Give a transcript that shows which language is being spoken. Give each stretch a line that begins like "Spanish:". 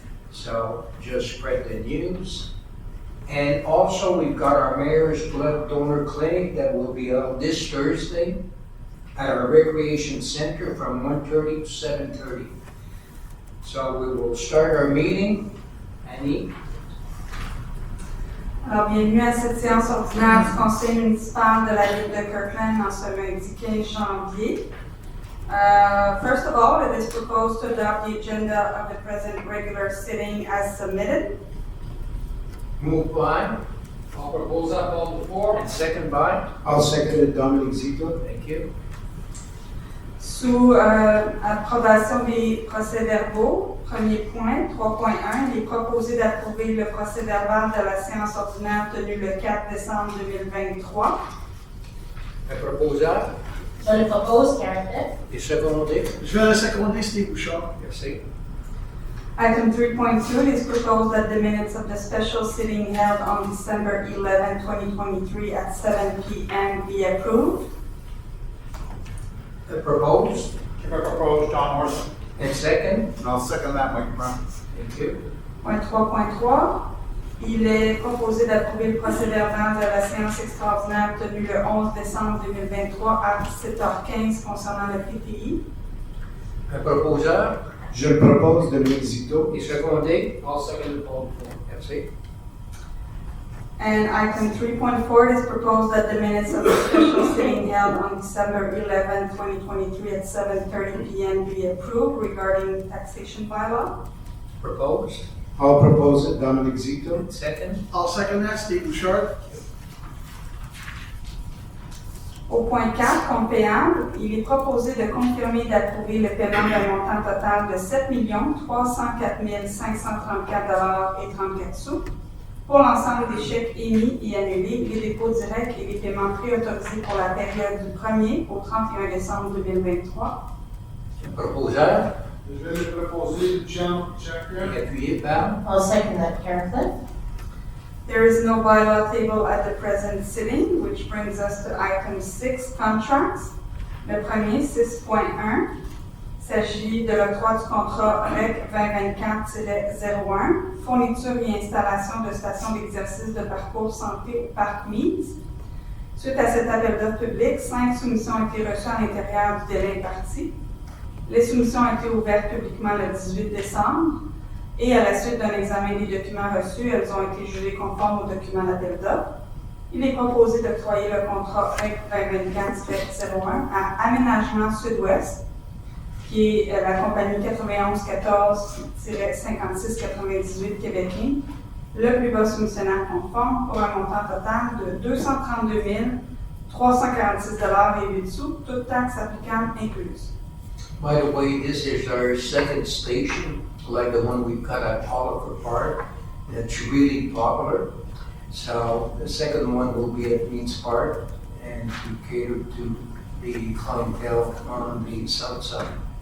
English: So just spread the news. And also we've got our Mayor's Blood Donor Clinic that will be held this Thursday at our Recreation Center from 1:30 to 7:30. So we will start our meeting. Annie?
French: Alors, bienvenue à cette séance ordinaire du conseil municipal de la ville de Kirkland en ce lundi 15 janvier.
English: First of all, it is proposed to adopt the agenda of the present regular sitting as submitted. Moved by? I'll propose that all before. And second by? I'll second it, Dominic Zito. Thank you.
French: Sous approbation des procès-verbaux, premier point, 3.1, il est proposé d'approuver le procès-verbal de la séance ordinaire tenue le 4 décembre 2023. Un proposeur? Je le propose, Karen Fett. Et secondé? Je vais le seconder, Steve Bouchard. Merci.
English: Item 3.2, it is proposed that the minutes of the special sitting held on December 11, 2023 at 7 p.m. be approved. Proposed? I propose John Morrison. And second? I'll second that, Mike Brown. Thank you.
French: Point 3.3, il est proposé d'approuver le procès-verbal de la séance extraordinaire tenue le 11 décembre 2023 à 7h15 concernant le PTI. Un proposeur? Je le propose, Dominic Zito. Et secondé?
English: I'll second it all before.
French: Merci.
English: And item 3.4, it is proposed that the minutes of the special sitting held on December 11, 2023 at 7:30 p.m. be approved regarding taxation bylaw. Proposed? I'll propose it, Dominic Zito. And second? I'll second that, Steve Bouchard.
French: Au point 4, compte payable, il est proposé de confirmer et d'approuver le paiement d'un montant total de 7 304 534 $34 pour l'ensemble des chèques émis et annulés, les dépôts directs et les paiements préautorisés pour la période du 1er au 31 décembre 2023. Proposeur? Je vais le proposer, John Jacker. Appuyé par?
English: I'll second that, Karen Fett. There is no bylaw table at the present sitting, which brings us to item 6, contracts.
French: Le premier, 6.1, s'agit de l'octroi du contrat REC 2024-01, fourniture et installation de stations d'exercice de parcours santé au Parc Mise. Suite à cet appel d'offres public, 5 soumissions ont été reçues à l'intérieur du délai imparti. Les soumissions ont été ouvertes publiquement le 18 décembre et à la suite d'un examen des documents reçus, elles ont été jugées conformes aux documents d'appel d'offres. Il est proposé d'octroyer le contrat REC 2024-01 à Aménagement Sud-Ouest, qui est la compagnie 9114-5698 Québécois, le plus bas soumissionnaire conforme pour un montant total de 232 346,08 $, toutes taxes applicables incluses.
English: By the way, this is our second station, like the one we've got at Oliver Park. That's really popular. So the second one will be at Means Park and to cater to the clientele on the south side.